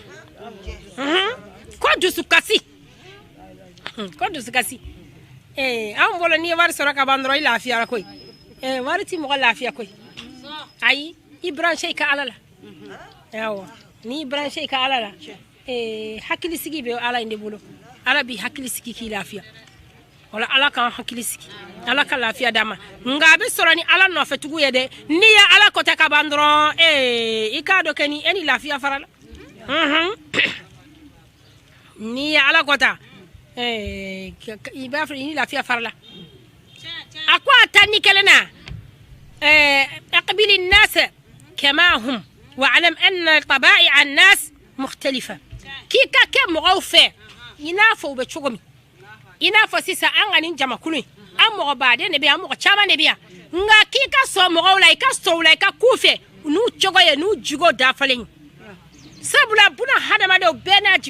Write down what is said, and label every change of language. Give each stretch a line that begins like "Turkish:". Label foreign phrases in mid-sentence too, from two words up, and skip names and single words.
Bambara: ko dusukasi anw bolo n'i ye wari sɔrɔ ka ban dɔrɔn i lafiyara koyi wari ti mɔgɔ lafiya koyi ayi i branché i ka ala la awɔ n'i branché i ka ala la hakilisigi bɛ ala in de bolo ala b'i hakilisigi k'i lafiya wala ala k'an hakili sigi ala ka lafiya d'a ma nka a bɛ sɔrɔ ni ala nɔfɛtigiw ye dɛ n'i ye ala kɔtɛ ka ban dɔrɔn i k'a dɔn kɛ ni e ni lafiya fara la n'i ye ala kɔta i b'a fɔ i ni lafiya fara la a ko a taa ni kelen na aqbili
Arabic: الناس كما هم واعلم ان طبائع الناس مختلفة
Bambara: k'i ka kɛ mɔgɔw fɛ i n'a fɔ u bɛ cogo min i n'a fɔ sisan an ka nin jamakulu in an mɔgɔ baden de bɛ yan an mɔgɔ caman de bɛ yan nka k'i ka sɔn mɔgɔw la i ka sɔn u la i ka k'u fɛ n'u cogo ye n'u jigo dafalen ye sabula buna hadamadenw bɛɛ n'a jigo